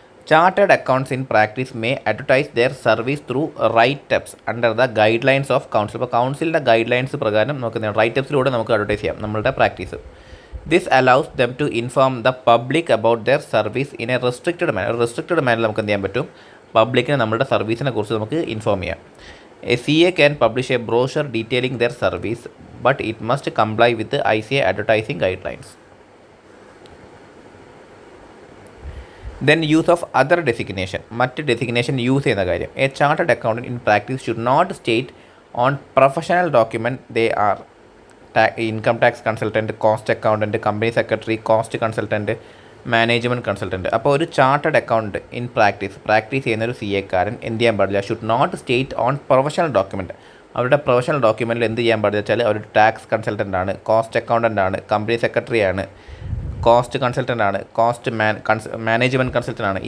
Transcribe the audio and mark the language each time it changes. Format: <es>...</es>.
<en>Chartered accounts in practice may advertise their service through write ups under the guidelines of council.</en> <ml>അപ്പോൾ കൗൺസിലിൻ്റെ guide lines പ്രകാരം നമുക്ക് റൈറ്റപ്സിലൂടെ നമുക്ക് advertise ചെയ്യാം നമ്മളുടെ practice.</ml> <en>this allows them to inform the public about their service in a restricted manner</en> <ml>നമുക്ക് എന്ത് ചെയ്യാൻ പറ്റും, പബ്ലിക്കിന് നമ്മുടെ സർവീസിനെ കുറിച്ച് നമുക്ക് ഇൻഫോം ചെയ്യാം.</ml> <en>A CA can publish a brochure detailing their service, but it must comply with the ICA advertising guidelines. Then use of other designation.</en> <ml>മറ്റ് ഡെസിഗ്നേഷൻ യൂസ് ചെയ്യുന്ന കാര്യം.</ml> <en>A chartered accountant in practice should not state on professional document they are income tax consultant, cost accountant, company secretary, cost consultant, management consultant.</en> <ml>അപ്പോൾ ഒരു chartered account in practice ചെയ്യുന്ന ഒരു CA കാരൻ എന്ത് ചെയ്യാൻ പാടില്ല,</ml> <en>Should not state on professional document.</en> <ml>അവരുടെ professional ഡോക്യുമെൻറ്റിൽ എന്ത് ചെയ്യാൻ പാടില്ല വെച്ചാൽ അവർ ടാക്സ് കൺസൾട്ടൻ്റ് ആണ്, കോസ്റ്റ് അക്കൗണ്ടൻ്റ് ആണ്, കമ്പനി സെക്രട്ടറി ആണ്, കോസ്റ്റ് കൺസൾട്ടൻ്റ് ആണ്, മാനേജ്മെൻറ്റ് കൺസൾട്ടൻ്റ് ആണ്.</ml>